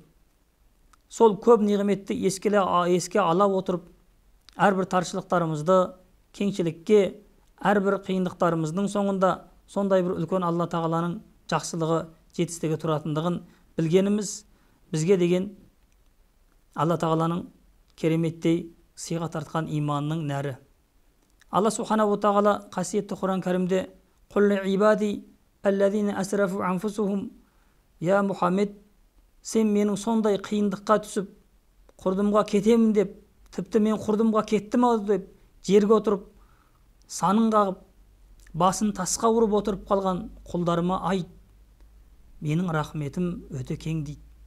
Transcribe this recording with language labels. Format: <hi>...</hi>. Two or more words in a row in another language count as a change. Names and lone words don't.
<kk>Сол көп неғметті еске ала отырып, әрбір таршылықтарымызды кеңшілікке, әрбір қиындықтарымыздың соңында сондай бір үлкен Алла тағаланың жақсылығы, жетістігі тұратындығын білгеніміз бізге деген Алла тағаланың кереметтей сыйға тартқан иманның нәрі. Алла</kk> <ar>سبحانه تعالى</ar> <kk>қасиетті Құран кәрімде</kk> <ar>«قل عبادي الذين أسرفوا أنفسهم»,</ar> <kk>я Мұхаммед, сен менің сондай қиындыққа түсіп, құрдымға кетемін деп, тіпті мен құрдымға кеттім ау деп, жерге отырып, санын қағып, басын тасқа ұрып отырып қалған құлдарыма айт, менің рахметім өте кең дейді.</kk>